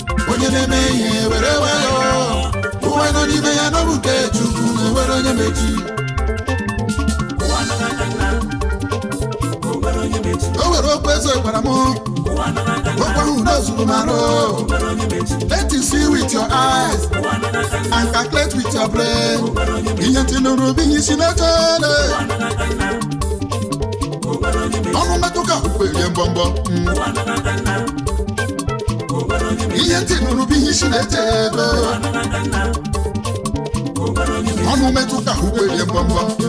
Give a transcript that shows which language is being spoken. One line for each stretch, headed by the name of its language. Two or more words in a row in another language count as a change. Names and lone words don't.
Igbo: Onye na-eme ihe were nwayọ. Ụwa nọ n'ime ya n'ọbụ nke Chukwu, na-enwere onye mechi. O nwere okwu eze gwara m, okwu ahụ n'ozuru m arụ.
English: Let you see with your eyes and calculate with your brain.
Igbo: Ihe ntị nụrụ bụ ihe isi n'oche ole. Ọnụ metụ ka ahụ kwerie mbọmbọ. Mm. Ihe ntị nụrụ bụ ihe isi na-eche ebe. Ọnụ metụ ka ahụ kwerie mbọmbọ.